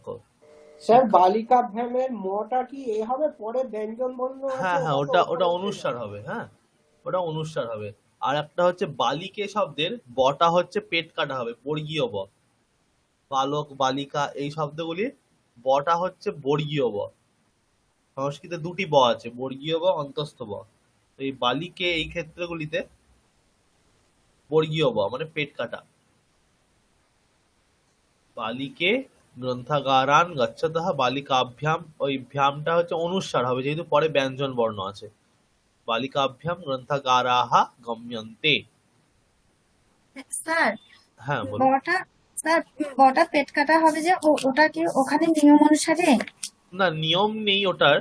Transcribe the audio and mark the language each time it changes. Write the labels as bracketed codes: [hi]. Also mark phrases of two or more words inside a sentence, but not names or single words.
[bn] স্যার বালিকাভ্যামের মটা কি এ হবে, পরে ব্যঞ্জন বর্ণ আছে, হ্যাঁ হ্যাঁ, ওটা ওটা তো অনুস্বার হবে, হ্যাঁ ওটা অনুস্বার হবে। আর একটা হচ্ছে বালিকে শব্দের বটা হচ্ছে পেট কাটা হবে, বর্গীয় ব। বালক বালিকা এই শব্দগুলির বটা হচ্ছে বর্গীয় ব। সংস্কৃতে দুটি ব আছে, বর্গীয় ব, অন্তস্থ ব। তো এই বালিকে এই ক্ষেত্রগুলিতে বর্গীয় ব মানে পেট কাটা। [sa] বালিকে গ্রন্থাগারান গচ্ছতঃ বালিকাভ্যাম, [bn] ওই ভ্যামটা হচ্ছে অনুস্বার হবে যেহেতু পরে ব্যঞ্জন বর্ণ আছে। [sa] বালিকাভ্যাম গ্রন্থাগারাহা গম্যন্তে। [bn] স্যার হ্যাঁ বলুন। বটা, স্যার বটা পেট কাটা হবে যে ওটা কি ওখানে নিয়ম অনুসারে? না নিয়ম নেই ওটার।